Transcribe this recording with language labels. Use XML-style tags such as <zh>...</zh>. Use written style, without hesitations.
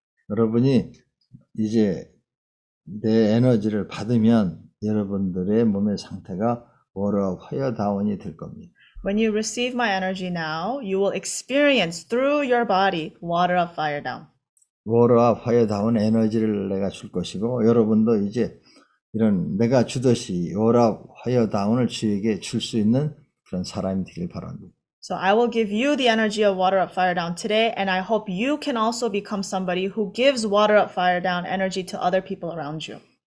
<ko>여러분이 이제 내 에너지를 받으면 여러분들의 몸의 상태가 워러 화이어 다운이 될 겁니다.</ko> <en>When you receive my energy now, you will experience through your body water up, fire down.</en> <ko>워러와 화이어 다운 에너지를 내가 줄 것이고 여러분도 이제 이런 내가 주듯이 워러 화이어 다운을 주에게 줄 수 있는 그런 사람이 되길 바랍니다.</ko> <en>So I will give you the energy of water up, fire down today, and I hope you can also become somebody who gives water up, fire down energy to other people around you.</en>